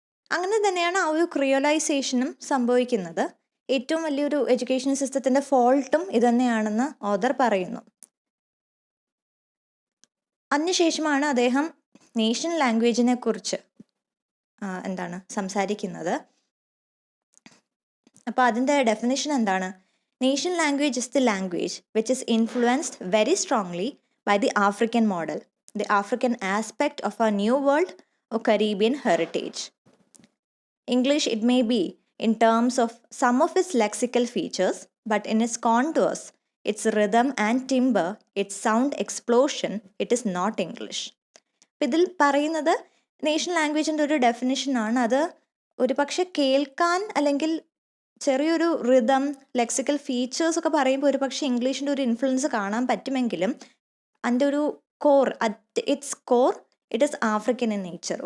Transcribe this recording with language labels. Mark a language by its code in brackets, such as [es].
[ml] അങ്ങനെ തന്നെയാണ് ആ ഒരു ക്രിയോലൈസേഷനും സംഭവിക്കുന്നത്. ഏറ്റവും വലിയൊരു എഡ്യൂക്കേഷൻ സിസ്റ്റത്തിൻ്റെ ഫോൾട്ടും ഇതുതന്നെയാണെന്ന് ഓഥർ പറയുന്നു. അതിനുശേഷമാണ് അദ്ദേഹം നേഷൻ ലാംഗ്വേജിനെ കുറിച്ച് സംസാരിക്കുന്നത്. അപ്പോൾ അതിൻ്റെ ഡെഫിനിഷൻ എന്താണ്? [en] Nation language is the language which is influenced very strongly by the African model, the African aspect of our New World or Caribbean heritage. English, it may be in terms of some of its lexical features, but in its contours, its rhythm and timbre, its sound explosion, it is not English. [ml] ഇതിൽ പറയുന്നത് nation ലാംഗ്വേജിൻ്റെ ഒരു ഡെഫിനിഷനാണ്. അത് ഒരു പക്ഷെ കേൾക്കാൻ അല്ലെങ്കിൽ ചെറിയൊരു rhythm lexical features ഒക്കെ പറയുമ്പോൾ ഒരു പക്ഷേ ഇംഗ്ലീഷിൻ്റെ ഒരു ഇൻഫ്ലുവൻസ് കാണാൻ പറ്റുമെങ്കിലും അതിൻ്റെ ഒരു core, [en] At its core it is African in nature.